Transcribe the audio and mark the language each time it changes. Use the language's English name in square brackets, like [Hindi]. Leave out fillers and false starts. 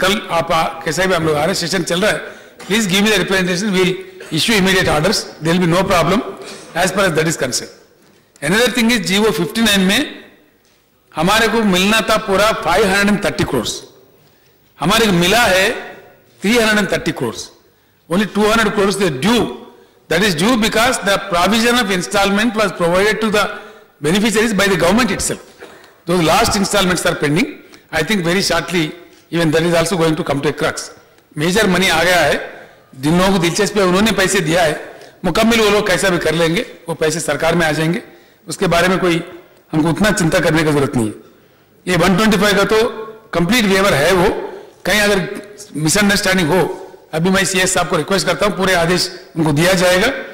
[Hindi] कल आप कैसे भी हम लोग आ रहे, सेशन चल रहा है, [English] Please give me the representation, we will issue immediate orders, there will be no problem as per as that is concern. Another thing is [Hindi] जीवो 59 में हमारे को मिलना था पूरा 530 करोड़, हमारे को मिला है 330 crore. [English] Only 200 crores they due. That is due because the provision of installment was provided to the beneficiaries by the government itself. Those last installments are pending. I think very shortly even that is also going to come to a crux. Major money [Hindi] आ गया है, जिन लोगों को दिलचस्पी है उन्होंने पैसे दिया है, मुकम्मल वो लोग कैसा भी कर लेंगे, वो पैसे सरकार में आ जाएंगे, उसके बारे में कोई हमको उतना चिंता करने की जरूरत नहीं है। ये 125 का तो कंप्लीट वेवर है, वो कहीं अगर मिसअंडरस्टैंडिंग हो, अभी मैं सीएस साहब को रिक्वेस्ट करता हूं पूरे आदेश उनको दिया जाएगा।